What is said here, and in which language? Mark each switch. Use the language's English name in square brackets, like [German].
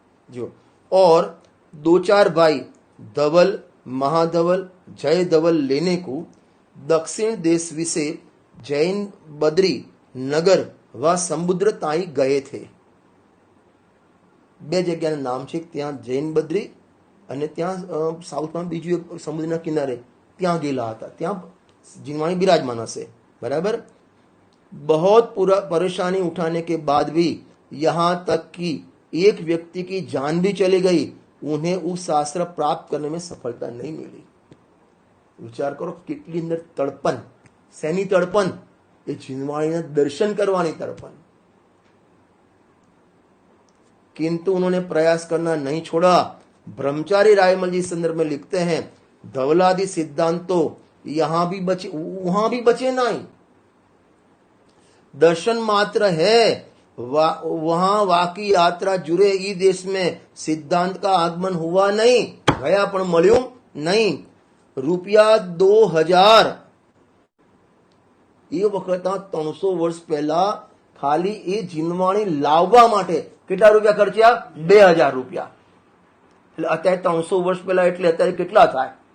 [Hindi] जो और 2-4 भाई धवल, महाधवल, जय धवल लेने को दक्षिण देश विषे जैन बद्री नगर व समुद्र ताई गए थे. [Gujarati] 2 જગ્યાના નામ છે. ત્યાં જૈન બદ્રી અને ત્યાં સાઉથમાં બીજું એક સમુદ્રના કિનારે ત્યાં ગયેલા હતા. ત્યાં જીનવાણી બિરાજમાન હશે. बराबर. [Hindi] बहुत पूरा परेशानी उठाने के बाद भी यहां तक कि एक व्यक्ति की जान भी चली गई, उन्हें उस शास्त्र प्राप्त करने में सफलता नहीं मिली. विचार करो [Gujarati] કેટલી અંદર તડપન, શેની તડપન? [Hindi] ये जिनवाणी दर्शन करवानी तड़पन, किंतु उन्होंने प्रयास करना नहीं छोड़ा। ब्रह्मचारी रायमल जी संदर्भ में लिखते हैं, धवलादि सिद्धांत तो यहां भी बचे वहां भी बचे नहीं, दर्शन मात्र है, वहां वाकी यात्रा जुड़े ई देश में सिद्धांत का आगमन हुआ नहीं, गया पण मळ्યું नहीं। [Gujarati] રૂપિયા 2000 એ વખતના 300 વર્ષ પહેલા ખાલી એ જીનવાણી લાવવા માટે કેટલા રૂપિયા ખર્ચ્યા? 2000 રૂપિયા। એટલે અત્યારે 300 વર્ષ પહેલા એટલે અત્યારે કેટલા થાય?